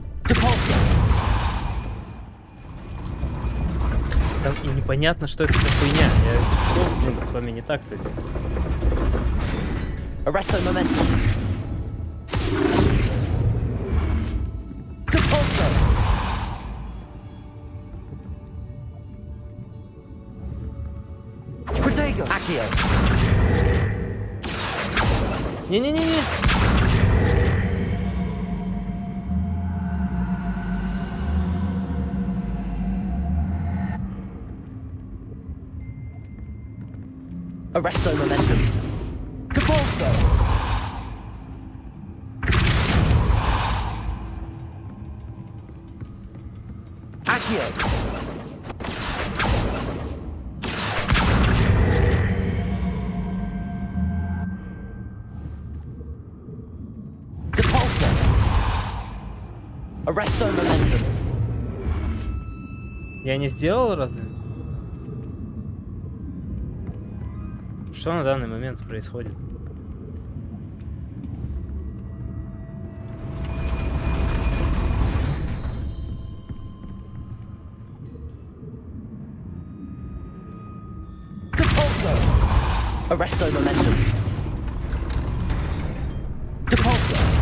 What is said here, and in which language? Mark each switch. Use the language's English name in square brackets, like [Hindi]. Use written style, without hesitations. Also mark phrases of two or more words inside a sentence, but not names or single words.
[Russian] Там и непонятно, что это за хуйня. Я с вами не так-то. Arresto momentum. Depulso. Protego. Accio. Не-не-не-не. Arresto momentum. Depulso. Accio. Depulso. Arresto momentum. Я не сделал разве? Что на данный момент происходит? Depulso. Arresto momentum. Depulso.